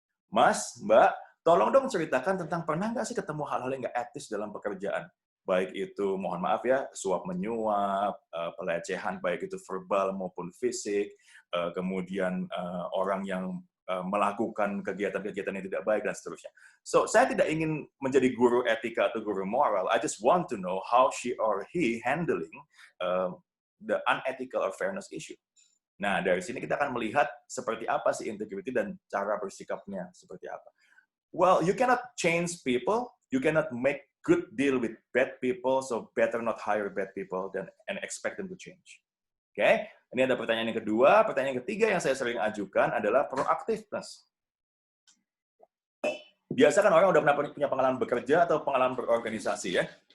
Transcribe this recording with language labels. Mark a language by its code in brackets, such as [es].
[id] Mas, Mbak, tolong dong ceritakan tentang pernah nggak sih ketemu hal-hal yang nggak etis dalam pekerjaan? Baik itu, mohon maaf ya, suap-menyuap, pelecehan, baik itu verbal maupun fisik, kemudian orang yang melakukan kegiatan-kegiatan yang tidak baik, dan seterusnya. So, saya tidak ingin menjadi guru etika atau guru moral. [en] I just want to know how she or he handling the unethical or fairness issue. [id] Nah, dari sini kita akan melihat seperti apa sih integrity dan cara bersikapnya seperti apa. [en] Well, you cannot change people, you cannot make good deal with bad people, so better not hire bad people and expect them to change. [id] Oke, ini ada pertanyaan yang kedua. Pertanyaan yang ketiga yang saya sering ajukan adalah proaktiveness. Biasa kan orang udah pernah punya pengalaman bekerja atau pengalaman berorganisasi ya.